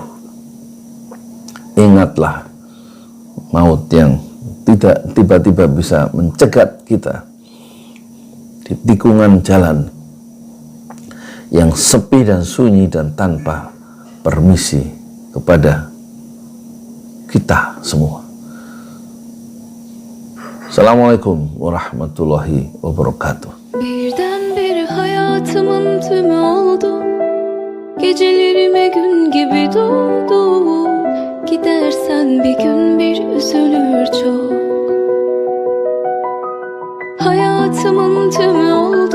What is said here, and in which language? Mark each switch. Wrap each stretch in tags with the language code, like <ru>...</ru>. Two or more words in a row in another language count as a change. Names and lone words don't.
<id>Ingatlah maut yang tidak tiba-tiba bisa mencegat kita di tikungan jalan yang sepi dan sunyi dan tanpa permisi kepada kita semua.</id> <ar>السلام عليكم ورحمة الله وبركاته.</ar> <tr>Birdenbire hayatımın tümü oldu. Gecelerime gün gibi doğdu. Gidersen bir gün bir üzülür çok. Hayatımın tümü oldu.</tr>